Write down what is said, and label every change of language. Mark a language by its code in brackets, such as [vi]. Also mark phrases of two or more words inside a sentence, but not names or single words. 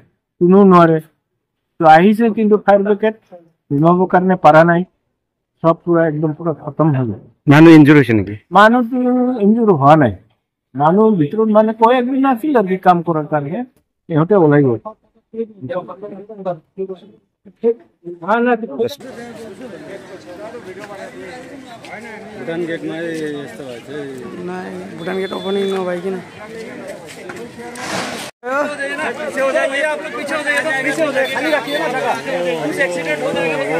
[as] কোনেও নোৱাৰে। তো আহিছে কিন্তু ফায়াৰ ব্ৰিগেড নিমাবৰ কাৰণে পাৰা নাই। সব পুৰা একদম পুৰা খতম হৈ গ'ল। মানুহ ইনজুৰ হৈছে নেকি? মানুহটো ইনজুৰ হোৱা নাই। মানুহ ভিতৰত মানে কয়েকদিন আছিল আৰু কাম কৰাৰ কাৰণে, ইহঁতে ওলাই গ'ল। [ne] भूटान गेट में यस्तो भएछ नाही, भूटान गेट ओपनिङ नभइकिन [hi] पीछे हो जाइए आप लोग, पीछे हो जाइए, तो पीछे हो जाइए, खाली रखिए ना जगह, हमसे एक्सीडेंट हो जाएगा।